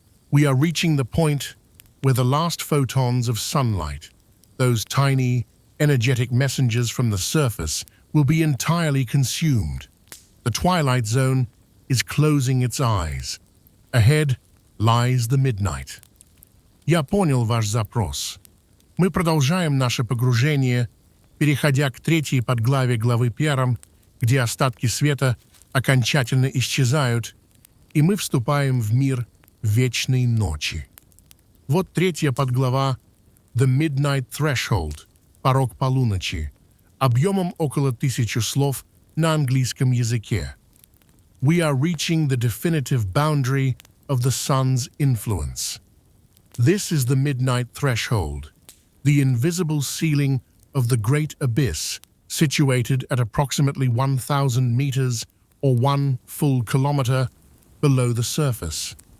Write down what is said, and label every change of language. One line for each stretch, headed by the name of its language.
English: We are reaching the point where the last photons of sunlight, those tiny, energetic messengers from the surface, will be entirely consumed. The twilight zone is closing its eyes. Ahead lies the midnight.
Russian: Я понял ваш запрос. Мы продолжаем наше погружение, переходя к третьей подглаве главы 1, где остатки света окончательно исчезают, и мы вступаем в мир вечной ночи. Вот третья подглава
English: «The Midnight Threshold»
Russian: – «Порог полуночи», объемом около 1000 слов на английском языке.
English: We are reaching the definitive boundary of the sun's influence. This is the midnight threshold, the invisible ceiling of the great abyss, situated at approximately 1,000 meters or 1 full kilometer below the surface.